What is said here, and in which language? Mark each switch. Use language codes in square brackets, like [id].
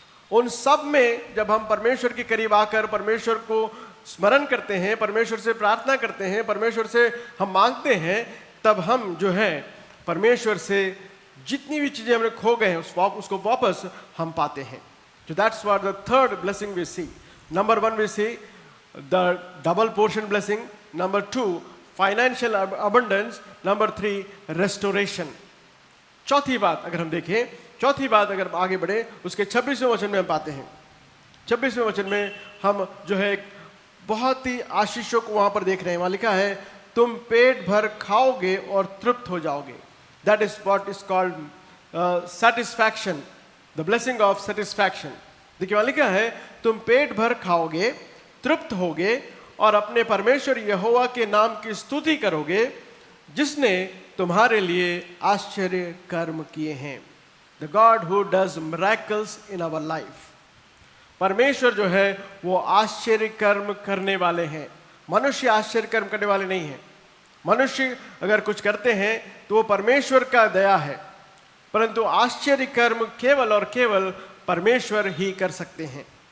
[hi] उन सब में जब हम परमेश्वर के करीब आकर परमेश्वर को स्मरण करते हैं, परमेश्वर से प्रार्थना करते हैं, परमेश्वर से हम मांगते हैं, तब हम जो है परमेश्वर से जितनी भी चीजें हमने खो गए हैं उसको वापस हम पाते हैं। [en] So that's what the third blessing we see. Number 1 we see the double portion blessing. Number 2 financial abundance. Number 3 restoration. [hi] चौथी बात अगर हम देखें, चौथी बात अगर आगे बढ़े, उसके 26वें वचन में हम पाते हैं। 26वें वचन में हम जो है एक बहुत ही आशीषों को वहां पर देख रहे हैं। वहां लिखा है तुम पेट भर खाओगे और तृप्त हो जाओगे। [en] That is what is called satisfaction. The blessing of satisfaction. [hi] देखिए वहां लिखा है तुम पेट भर खाओगे, तृप्त होगे और अपने परमेश्वर यहोवा के नाम की स्तुति करोगे, जिसने तुम्हारे लिए आश्चर्य कर्म किए हैं। [en] The God who does miracles in our life. [hi] परमेश्वर जो है वो आश्चर्य कर्म करने वाले हैं। मनुष्य आश्चर्य कर्म करने वाले नहीं हैं। मनुष्य अगर कुछ करते हैं तो वो परमेश्वर का दया है, परंतु आश्चर्य कर्म केवल और केवल परमेश्वर ही कर सकते हैं।